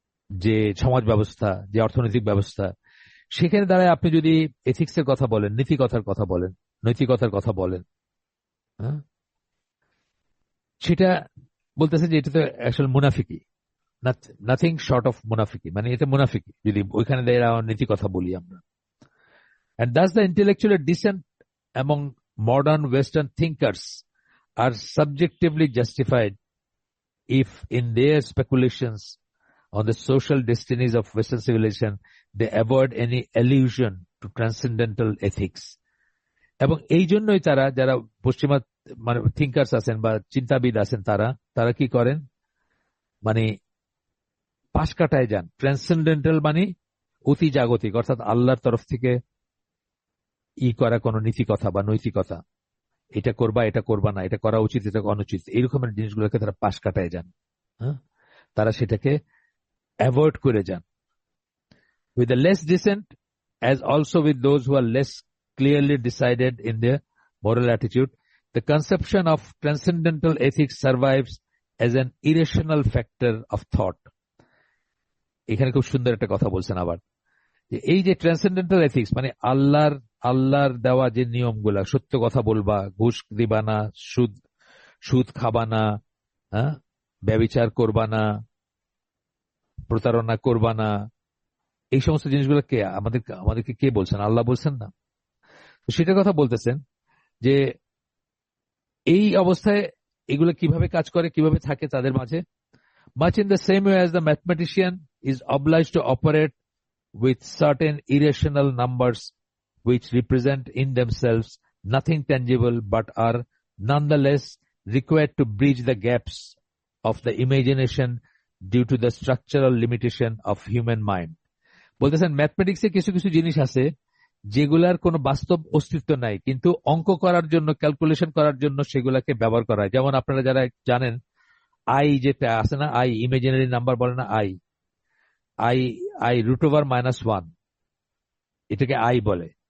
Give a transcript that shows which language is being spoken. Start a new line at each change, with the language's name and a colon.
Bangla: যে সমাজ ব্যবস্থা, যে অর্থনৈতিক ব্যবস্থা, সেখানে দাঁড়ায় আপনি যদি এথিক্সের কথা বলেন, নীতিকথার কথা বলেন, নৈতিকতার কথা বলেন, হ্যাঁ, সেটা বলতেছে যে এটা তো আসলে মুনাফিকি,
English: nothing short of
Bangla: মুনাফিকি, মানে এটা মুনাফিকি যদি ওইখানে দাঁড়িয়ে নীতি কথা বলি আমরা।
English: And thus the intellectual dissent among modern Western thinkers are subjectively justified if in their speculations on the social destinies of Western civilization they avoid any allusion to transcendental ethics.
Bangla: এবং এই জন্যই তারা, যারা পশ্চিমা মানে থিঙ্কার্স আছেন বা চিন্তাবিদ আছেন, তারা তারা কি করেন, মানে পাশ কাটায় যান। ট্রান্সেন্ডেন্টাল মানে অতি জাগতিক, অর্থাৎ আল্লাহর তরফ থেকে করা কোনো নীতি কথা বা নৈতিকতা, এটা করবা এটা করবা না, এটা করা উচিত এটা অনুচিত, এইরকমের জিনিসগুলোকে তারা পাশ কাটায় যান। হ্যাঁ, তারা সেটাকে অ্যাভয়েড করে যান।
English: With the less decent, as also with those who are less clearly decided in their moral attitude, the conception of transcendental ethics survives as an irrational factor of thought.
Bangla: এখানে খুব সুন্দর একটা কথা বলছেন আবার, যে এই যে ট্রান্সেন্ডেন্টাল এথিক্স মানে আল্লাহর দেওয়া যে নিয়মগুলা, সত্য কথা বলবা, ঘুষ দিবা না, সুদ সুদ খাবা না, হ্যাঁ, ব্যভিচার করবা না, প্রতারণা করবা না, এই সমস্ত জিনিসগুলো কে আমাদেরকে কে বলছেন? আল্লাহ বলছেন না? তো সেটার কথা বলতেছেন যে এই অবস্থায় এগুলো কিভাবে কাজ করে, কিভাবে থাকে তাদের মাঝে।
English: Much in the same way as the mathematician is obliged to operate with certain irrational numbers which represent in themselves nothing tangible but are nonetheless required to bridge the gaps of the imagination due to the structural limitation of human mind.
Bangla: বলতেছেন ম্যাথমেটিক্সে কিছু কিছু জিনিস আছে যেগুলার কোনো বাস্তব অস্তিত্ব নাই, কিন্তু অঙ্ক করার জন্য, ক্যালকুলেশন করার জন্য সেগুলাকে ব্যবহার করা হয়। যেমন আপনারা যারা জানেন আই যেটা আছে না, আই ইমাজিনারি নাম্বার বলে না, আই আই আই √(-1), এটাকে আই বলে।